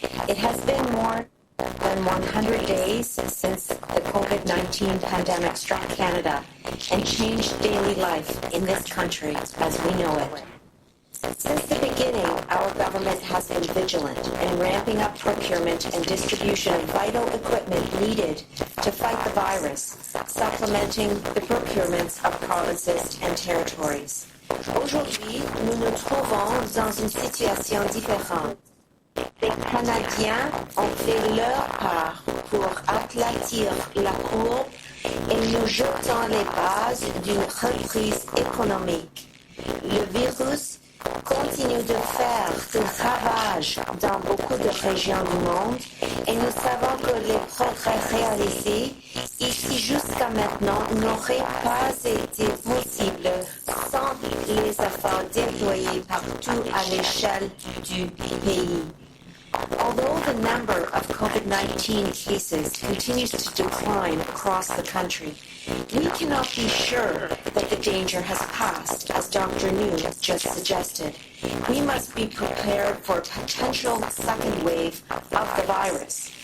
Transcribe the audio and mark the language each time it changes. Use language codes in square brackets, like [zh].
[en] It has been more than 100 days since the COVID-19 pandemic struck Canada and changed daily life in this country as we know it. Since the beginning, our government has been vigilant in ramping up procurement and distribution of vital equipment needed to fight the virus, supplementing the procurements of provinces and territories. [fr] Aujourd'hui, nous nous trouvons dans une situation différente. Les Canadiens ont fait leur part pour aplatir la courbe et nous jetons les bases d'une reprise économique. Le virus continue de faire des ravages dans beaucoup de régions du monde et nous savons que les progrès réalisés ici jusqu'à maintenant n'auraient pas été possibles sans les efforts déployés partout à l'échelle du pays. [en] Although the number of COVID-19 cases continues to decline across the country, we cannot be sure that the danger has passed, as Dr. Njoo just suggested. We must be prepared for a potential second wave of the virus.